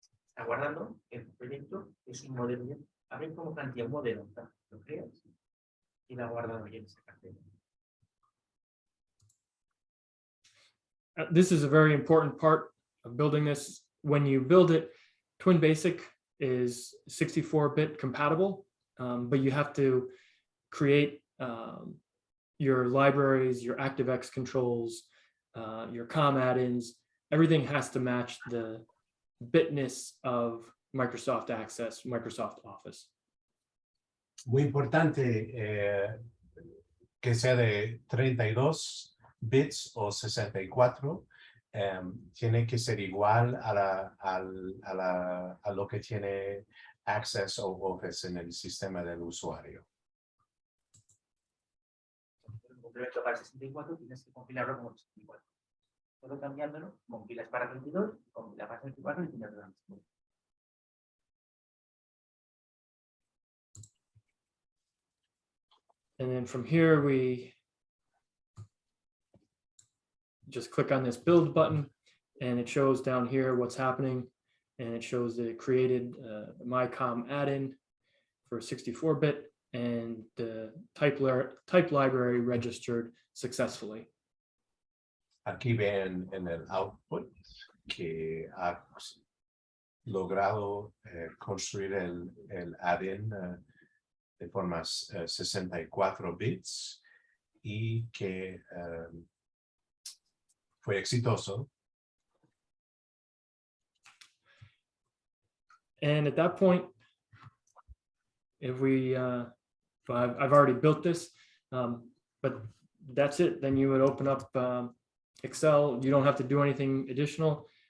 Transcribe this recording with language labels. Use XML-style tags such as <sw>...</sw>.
<es>Está guardando el proyecto, es un modelo. A ver cómo plantea un modelo. Lo creas y la guardado bien esa carpeta.</es> <en>This is a very important part of building this. When you build it, TwinBasic is 64-bit compatible, but you have to create your libraries, your ActiveX controls, your COM add-ins. Everything has to match the bitness of Microsoft Access, Microsoft Office.</en> <es>Muy importante que sea de 32 bits o 64, tiene que ser igual a lo que tiene Access o Office en el sistema del usuario. El complemento para 64 tienes que compilarlo como 64. Solo cambiándolo, compilas para 32, compilas para 64 y tienes la misma.</es> <en>And then from here, we just click on this build button and it shows down here what's happening. And it shows that it created MyCom add-in for 64-bit and the type library registered successfully.</en> <es>Aquí ven en el output que ha logrado construir el add-in de formas 64 bits y que fue exitoso.</es> <en>And at that point, if we, I've already built this, but that's it. Then you would open up Excel. You don't have to do anything additional.</en>